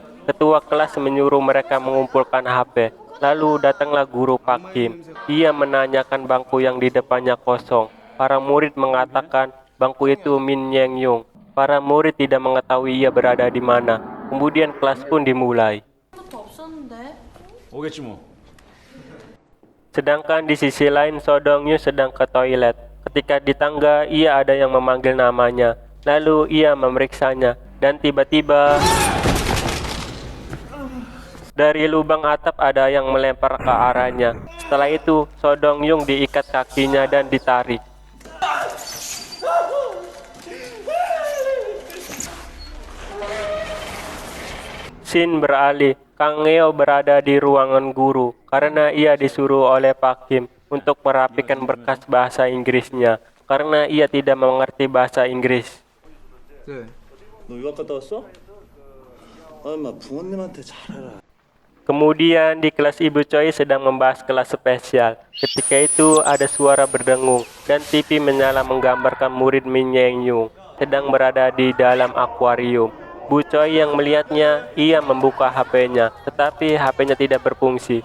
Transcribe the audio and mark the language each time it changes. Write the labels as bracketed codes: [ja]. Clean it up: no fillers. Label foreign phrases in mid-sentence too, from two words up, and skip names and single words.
[id] Ketua kelas menyuruh mereka mengumpulkan HP. Lalu datanglah guru Pak Kim. Ia menanyakan bangku yang di depannya kosong. Para murid mengatakan bangku itu Min Yang Yung. Para murid tidak mengetahui ia berada di mana. Kemudian kelas pun dimulai. [ko] 오겠지 뭐. [id] Sedangkan di sisi lain Sodong Yu sedang ke toilet. Ketika di tangga ia ada yang memanggil namanya. Lalu ia memeriksanya dan tiba-tiba dari lubang atap ada yang melempar ke arahnya. Setelah itu Sodong Yung diikat kakinya dan ditarik. Scene beralih. Kang Eo berada di ruangan guru karena ia disuruh oleh Pak Kim untuk merapikan berkas bahasa Inggrisnya karena ia tidak mengerti bahasa Inggris. [ko] 네. 너 유학 갔다 왔어? 아, 인마 부모님한테 잘해라. [id] Kemudian di kelas Ibu Choi sedang membahas kelas spesial. Ketika itu ada suara berdengung dan TV menyala menggambarkan murid Min Yang Yung sedang berada di dalam akuarium. Bu Choi yang melihatnya, ia membuka HP-nya, tetapi HP-nya tidak berfungsi.